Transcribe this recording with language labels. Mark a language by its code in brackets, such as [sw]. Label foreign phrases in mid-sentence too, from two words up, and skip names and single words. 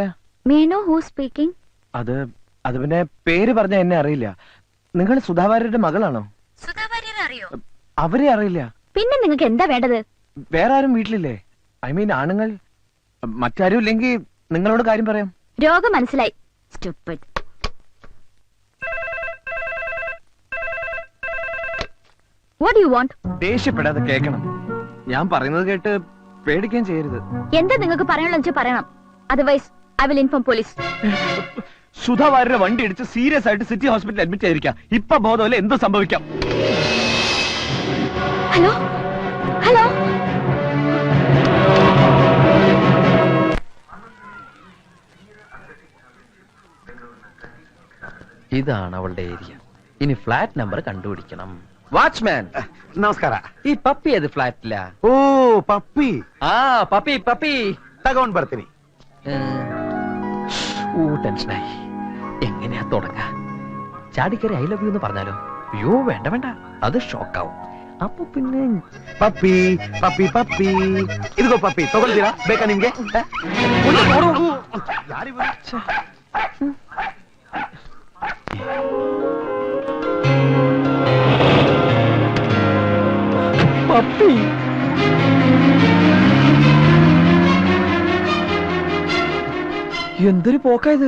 [en] May know who speaking? [ml] അത് പിന്നെ പേര് പറഞ്ഞ എന്നെ അറിയില്ല. നിങ്ങൾ സുധാ വാര്യരുടെ മകളാണോ? സുധാ വാര്യരെ അറിയോ? അവരെ അറിയില്ല. പിന്നെ നിങ്ങൾക്ക് എന്താ വേണ്ടത്? വേറെ ആരും വീട്ടിലില്ലേ? [en] I mean [ml] ആണുങ്ങൾ. മറ്റാരും ഇല്ലെങ്കിൽ നിങ്ങളോട് കാര്യം പറയാം. രോഗം മനസ്സിലായി. [en] Stupid. What do you want? [ml] ദേഷ്യപ്പെടാതെ കേൾക്കണം. ഞാൻ പറയുന്നത് കേട്ട് പേടിക്കാൻ ചെയ്യരുത്. എന്താ നിങ്ങൾക്ക് പറയാനുള്ള പറയണം. [en] otherwise I will inform police. [ml] സുധാ വാര്യരുടെ വണ്ടി ഇടിച്ച് സീരിയസ് ആയിട്ട് സിറ്റി ഹോസ്പിറ്റലിൽ അഡ്മിറ്റ് ആയിരിക്കാം. ഇപ്പൊ ബോധമല്ല, എന്ത് സംഭവിക്കാം? ഹലോ ഹലോ. ഇതാണ് അവളുടെ ഏരിയ. ഇനി ഫ്ലാറ്റ് നമ്പർ കണ്ടുപിടിക്കണം. വാച്ച്മാൻ [kn] ನಮಸ್ಕಾರ. [ml] ഈ പപ്പി ഏത് ഫ്ലാറ്റില? [kn] ಓ ಪಪ್ಪಿ. [ml] ആ പപ്പി പപ്പി [kn] തകോണ്ട് ಬರ್ತೀನಿ. [ml] ടെൻഷനായി. എങ്ങനെയാ തുടങ്ങ? ചാടിക്കറി [en] I love you [ml] എന്ന് പറഞ്ഞാലോ? അയ്യോ വേണ്ട വേണ്ട, അത് ഷോക്കാവും. അപ്പൊ പിന്നെ [kn] ಪಪ್ಪಿ ಪಪ್ಪಿ ಪಪ್ಪಿ. ಇದಿಗೋ ಪಪ್ಪಿ, ತಗೊಳ್ತೀರಾ? ಬೇಕಾ ನಿಮ್ಗೆ? [ml] പപ്പി. എന്തൊരു പോക്കായത്.